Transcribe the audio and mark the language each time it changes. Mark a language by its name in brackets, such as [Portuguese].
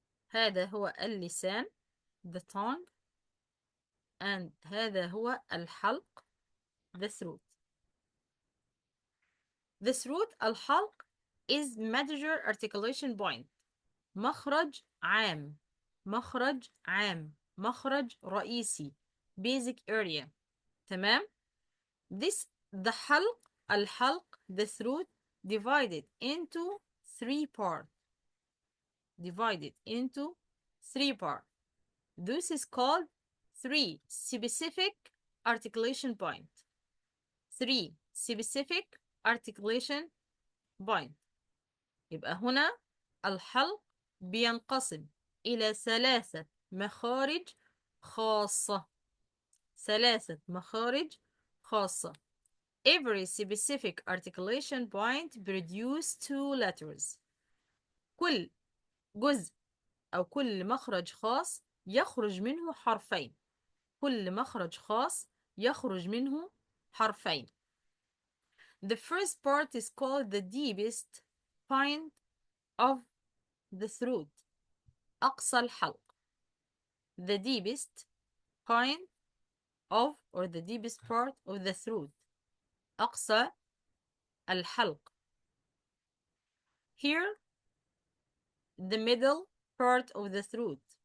[Arabic] هذا هو اللسان, [English] the tongue, [Arabic] and هذا هو الحلق, [English] the throat. The throat, الحلق, is major articulation point. [Arabic] مخرج عام, مخرج عام, مخرج رئيسي, [English] basic area. [Arabic] تمام? [English] This, the حلق, الحلق, the throat, divided into three parts. Divided into three parts. This is called three specific articulation point. Three specific articulation point. [Arabic] يبقى هنا الحلق بينقسم إلى ثلاثة مخارج خاصة. ثلاثة مخارج خاصة. [English] Every specific articulation point produce two letters. [Arabic] كل جزء أو كل مخرج خاص يخرج منه حرفين. كل مخرج خاص يخرج منه حرفين. [English] The first part is called the deepest point of the throat. [Arabic] أقصى الحلق. [English] The deepest point of, or the deepest part of the throat. [Arabic] أقصى الحلق. [English] Here, the middle part of the throat.